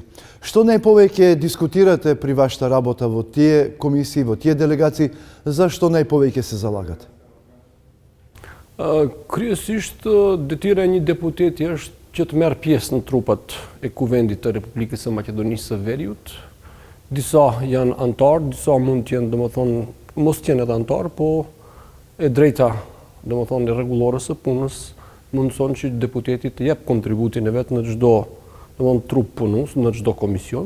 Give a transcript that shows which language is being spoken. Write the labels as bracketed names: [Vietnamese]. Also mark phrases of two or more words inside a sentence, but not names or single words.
[Macedonian] Што најповеќе дискутирате при вашата работа во тие комисии, во тие делегации, за што најповеќе се залагате? [Albanian] Kryesisht detyra e një deputeti është që të merr pjesë në trupat e kuvendit të Republikës së Maqedonisë së Veriut. Disa janë antar, disa mund të jenë domethënë mos të jenë edhe antar, po e drejta domethënë e rregullore së punës mundson që deputeti të jep kontributin e vet në çdo trup punës, në çdo komision.